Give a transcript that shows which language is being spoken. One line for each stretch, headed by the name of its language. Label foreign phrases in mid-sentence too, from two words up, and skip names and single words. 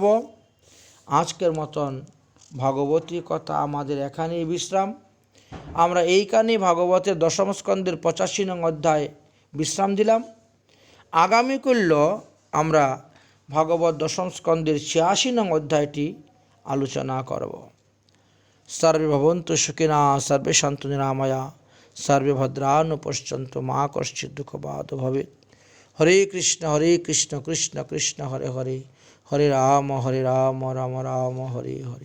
Bangla: আজকের মতন ভাগবতী কথা আমাদের এখানেই বিশ্রাম। আমরা এইখানে ভাগবতের 10ম স্কন্ধের 85 নং অধ্যায় বিশ্রাম দিলাম। আগামীকাল আমরা ভাগবত 10ম স্কন্ধের 86 নং অধ্যায়টি আলোচনা করব।
Sanskrit: সর্বে ভবন্তু সুখিনা, সর্বে সন্তু নিরাময়া, সর্বে ভদ্রাণু পশ্যন্তু মা কশ্চিৎ দুঃখভাগ্ ভবেৎ। হরে কৃষ্ণ কৃষ্ণ কৃষ্ণ হরে হরে, হরে রাম রাম রাম হরে হরে।